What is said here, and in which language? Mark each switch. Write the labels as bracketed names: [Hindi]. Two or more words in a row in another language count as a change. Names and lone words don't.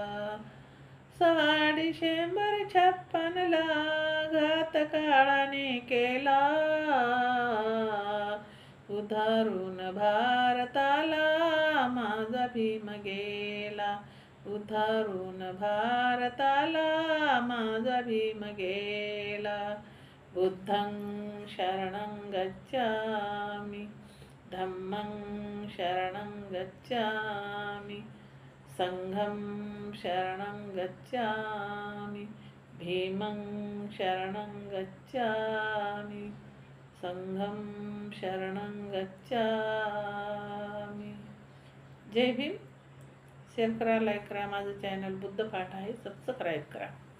[Marathi] 6 डिसेंबर 56 ला घात काळाने केला. उद्धारून भारताला माझा भीम गेला. उद्धारून भारताला माझा भीम गेला. [Pali] बुद्धं शरणं गच्छामि, धम्मं शरणं गच्छामि, संघं शरणं गच्छामि, भीमं शरणं गच्छामि, संघं शरणं गच्छामि. [Marathi] जय भीम. शेअर करा, लाईक करा. माझं चॅनल बुद्ध पाठ आहे, सबस्क्राईब करा.